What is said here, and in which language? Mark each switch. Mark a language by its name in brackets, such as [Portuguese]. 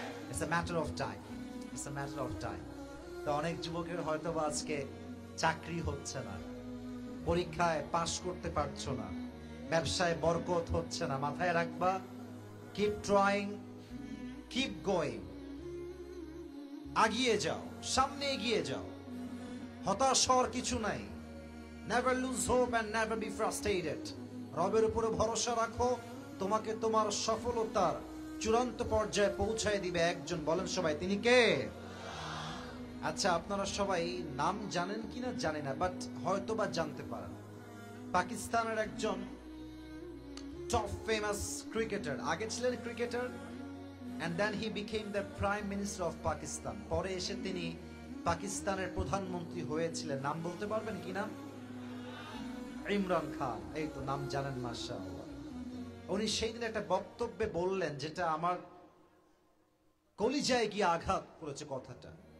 [English] It's a matter of time, it's a matter of time. [Bangla] তো অনেক যুবকের হয়তো বা আজকে চাকরি হচ্ছে না, পরীক্ষায় পাশ করতে পারছো না, ব্যবসায় বরকত হচ্ছে না। মাথায় রাখবা, [English] keep trying, keep going, [Bangla] এগিয়ে যাও, সামনে এগিয়ে যাও, হতাশ হওয়ার কিছু নাই। [English] Never lose hope and never be frustrated. [Bangla] রবের উপরে ভরসা রাখো, তোমাকে তোমার সফলতার চূড়ান্ত পর্যায়ে পৌঁছায় দিবে একজন। বলেন সবাই, তিনি কে? আচ্ছা, আপনারা সবাই নাম জানেন কিনা জানি না, বাট হয়তো বা জানতে পারেন। পাকিস্তানের একজন টপ ফেমাস ক্রিকেটার, আগে ছিলেন cricketer, [English] and then he became the prime minister of Pakistan. [Bangla] পরে এসে তিনি পাকিস্তানের প্রধানমন্ত্রী হয়েছিলেন। নাম বলতে পারবেন কি নাম? ইমরান খান। এই তো নাম জানেন, মাশাআল্লাহ। উনি সেই দিন একটা বক্তব্যে বললেন যেটা আমার কলিজায় গিয়ে আঘাত করেছে কথাটা।